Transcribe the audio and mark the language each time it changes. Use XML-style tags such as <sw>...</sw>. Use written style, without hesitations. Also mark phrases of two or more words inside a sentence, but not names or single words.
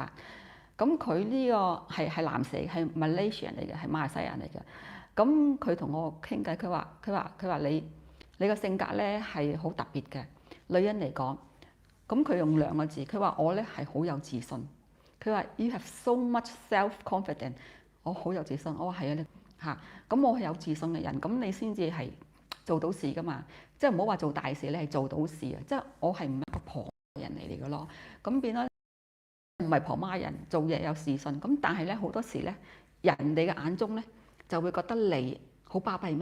<yue>咁佢呢個係男士，係 Malaysian 嚟嘅，係馬來西亞人嚟嘅。咁佢同我傾偈，佢話你個性格咧係好特別嘅，女人嚟講。咁佢用2個字，佢話我咧係好有自信。佢話</yue> <en>You have so much self-confidence。</en> <yue>我好有自信。我話係啊，你嚇咁我係有自信嘅人，咁你先至係做到事噶嘛。即係唔好話做大事，你係做到事啊！即係我係唔係一個婆人嚟嘅咯。咁變咗唔係婆媽人，做嘢有自信。咁但係咧好多時咧，人哋嘅眼中咧就會覺得你好巴閉咩？</yue>